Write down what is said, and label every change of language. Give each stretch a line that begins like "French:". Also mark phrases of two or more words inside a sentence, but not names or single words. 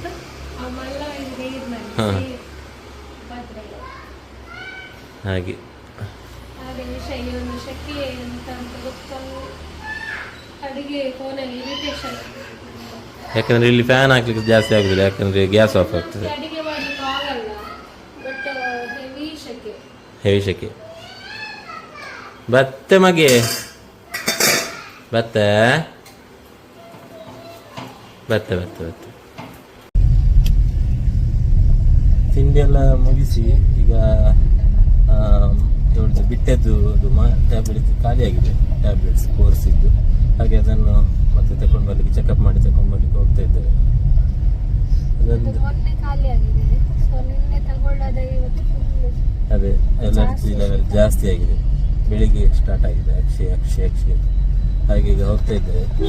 Kannada: ಹಾಂ ಹಾಗೆ ಯಾಕಂದರೆ ಇಲ್ಲಿ ಫ್ಯಾನ್ ಹಾಕ್ಲಿಕ್ಕೆ ಜಾಸ್ತಿ ಆಗುದಿಲ್ಲ, ಯಾಕಂದರೆ ಗ್ಯಾಸ್ ಆಫ್ ಆಗ್ತದೆ. ಹೆವಿ ಶೆಕೆ. ಬತ್ತೆ ಮಗೆ ಬತ್ತೆ ಬತ್ತೆ ಬತ್ತೆ ಬತ್ತೆ ತಿಂಡಿ ಎಲ್ಲ ಮುಗಿಸಿ ಈಗ ಇವಳದು ಬಿಟ್ಟದ್ದು ಅದು ಟ್ಯಾಬ್ಲೆಟ್ಸ್ ಖಾಲಿಯಾಗಿದೆ,
English: tablets course
Kannada: ಇದ್ದು, ಹಾಗೆ ಅದನ್ನು ಮತ್ತೆ ತಗೊಂಡು ಬರ್ಲಿಕ್ಕೆ ಚೆಕಪ್ ಮಾಡಿ ತಗೊಂಡು ಬರ್ಲಿಕ್ಕೆ ಹೋಗ್ತಾ ಇದ್ದೇವೆ. ಅದೇ
English: allergy level
Kannada: ಜಾಸ್ತಿ ಆಗಿದೆ, ಬೆಳಿಗ್ಗೆ ಸ್ಟಾರ್ಟ್ ಆಗಿದೆ ಅಕ್ಷಿ ಹಾಗೆ ಈಗ ಹೋಗ್ತಾ ಇದ್ದೇವೆ.